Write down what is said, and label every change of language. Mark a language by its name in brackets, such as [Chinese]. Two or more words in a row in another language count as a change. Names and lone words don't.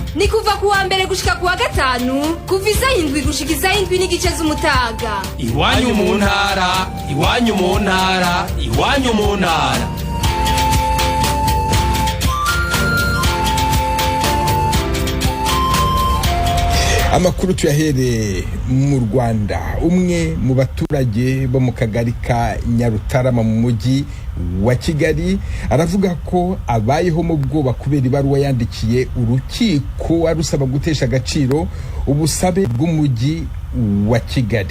[Rundi] Ni kuva kuwa mbere gushika kuwa gatanu, kuva isaha 7 gushika isaha 7 n'igice z'umutaga. Iwanyu mu ntara, iwanyu mu ntara, iwanyu mu ntara. Amakuru tuyahere mu Rwanda. [Kinyarwanda] Umwe mu baturage bo mu kagari ka Nyarutarama mu mujyi wa Kigali aravuga ko abayeho mu bwoba kubera ibaruwa yandikiye urukiko arusaba gutesha agaciro ubusabe bw'umujyi wa Kigali.